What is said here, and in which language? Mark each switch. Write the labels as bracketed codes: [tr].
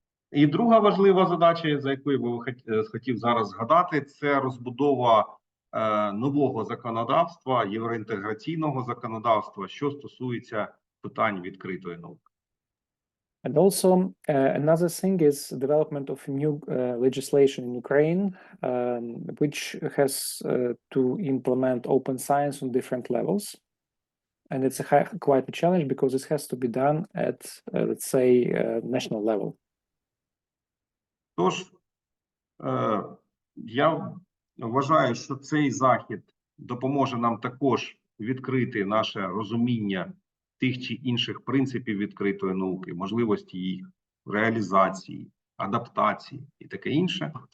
[uk] І друга важлива задача, за якою я хотів зараз згадати, це розбудова нового законодавства, євроінтеграційного законодавства, що стосується питань відкритої науки. [en] And also another thing is development of new legislation in Ukraine, which has to implement open science on different levels. And it's quite a challenge because this has to be done at, let's say, national level. [uk] Тож, я вважаю, що цей захід допоможе нам також відкрити наше розуміння тих чи інших принципів відкритої науки, можливості їх реалізації, адаптації і таке інше.